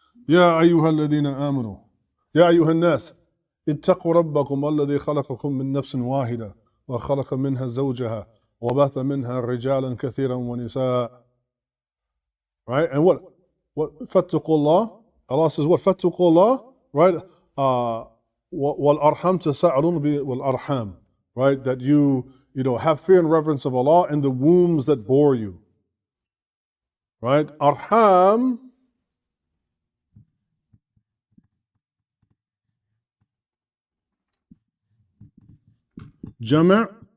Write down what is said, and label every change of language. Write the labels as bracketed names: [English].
[Arabic] يا أيها الذين آمنوا يا أيها الناس اتقوا ربكم الذي خلقكم من نفس واحدة وخلق منها زوجها وبث منها رجالا كثيرا ونساء. [English] Right? [Arabic] And what فاتقوا الله. [English] Allah says what? فاتقوا الله. Right? [Arabic] والأرحام تساءلون بالأرحام. [English] Right? That you have fear and reverence of Allah and the wombs that bore you. Right? Arham. [Arabic] جمع